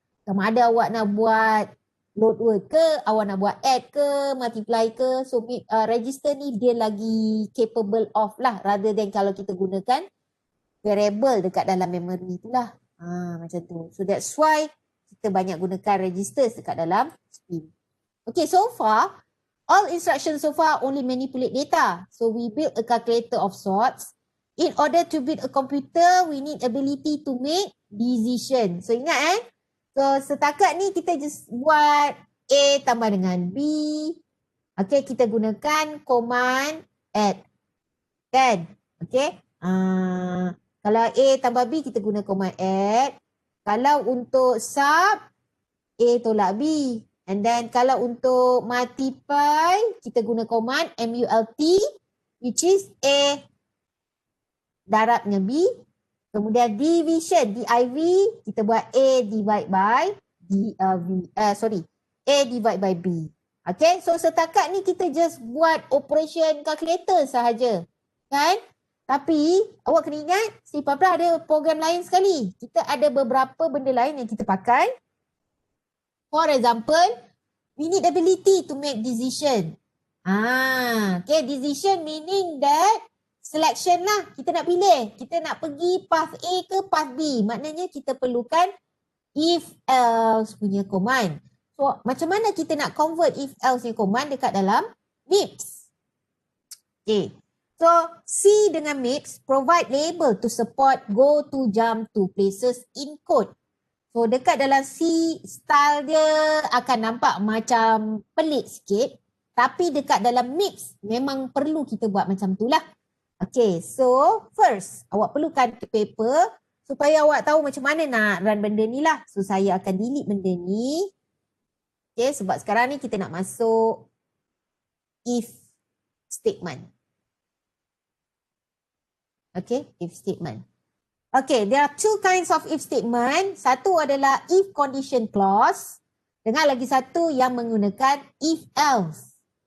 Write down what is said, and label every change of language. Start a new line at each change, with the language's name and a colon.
Malay: Sama ada awak nak buat load word ke, awak nak buat add ke, multiply ke, so register ni dia lagi capable of lah
English: rather than
Malay: kalau kita gunakan variable dekat dalam memory itulah. Macam tu.
English: So that's why
Malay: kita banyak gunakan registers dekat dalam spin.
English: Okay, so far all instructions so far only manipulate data. So we build a calculator of sorts. In order to build a computer, we need ability to make decision.
Malay: So ingat So setakat ni kita just buat A tambah dengan B. Okay, kita gunakan command add. Kan? Okay. Kalau A tambah B, kita guna command add. Kalau untuk sub, A tolak B. And then kalau untuk multiply, kita guna command MULT, which is A darabnya B. Kemudian division, DIV, kita buat
English: A divide by A divide by B.
Malay: Okay, so setakat ni kita just buat operation calculator sahaja. Kan? Tapi awak kena ingat, C++ ada program lain sekali. Kita ada beberapa benda lain yang kita pakai.
English: For example, we need ability to make decision. Okay, decision meaning that selection lah.
Malay: Kita nak pilih. Kita nak pergi path A ke path B. Maknanya kita perlukan if else punya command. So, macam mana kita nak convert if else punya command dekat dalam MIPS? Okay.
English: So, C dengan MIPS provide label to support go to jump to places in code.
Malay: So, dekat dalam C, style dia akan nampak macam pelik sikit. Tapi dekat dalam MIPS, memang perlu kita buat macam tu lah. Okay, so first, awak perlukan paper supaya awak tahu macam mana nak run benda ni lah. So, saya akan delete benda ni. Okay, sebab sekarang ni kita nak masuk if statement.
English: Okay, if statement. Okay, there are two kinds of if statement.
Malay: Satu adalah if condition clause dengan lagi satu yang menggunakan if else.